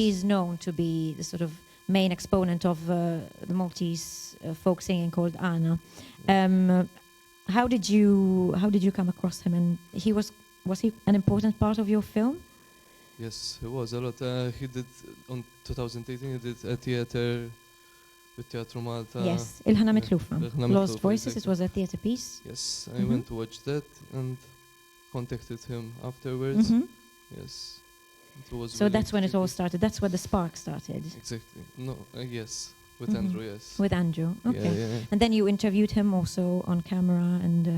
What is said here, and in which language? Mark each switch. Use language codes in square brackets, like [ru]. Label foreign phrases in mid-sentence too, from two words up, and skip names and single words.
[en] he's known to be the sort of main exponent of the Maltese folk singing called Ana. How did you come across him? And was he an important part of your film? Yes, he was a lot. He did on 2018. He did a theater with Teatro Malta. Yes, Il-ħana Mitlufa, Il-ħana Lost Mitlufa, Voices. exactly. It was a theatre piece. Yes, I Mhm. went to watch that and contacted him afterwards. Mhm. Yes, it was. So willing that's to when it take all started. That's where the spark started. Exactly. No. Yes. With Andrew, yes. With Andrew, okay. Yeah. And then you interviewed him also on camera and...